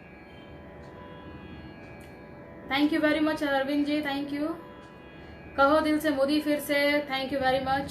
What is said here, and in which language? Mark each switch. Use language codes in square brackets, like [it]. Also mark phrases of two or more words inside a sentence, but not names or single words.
[en] Thank you very much Arvind ji, thank you. [hi] कहो दिल से मोदी फिर से, [en] Thank you very much.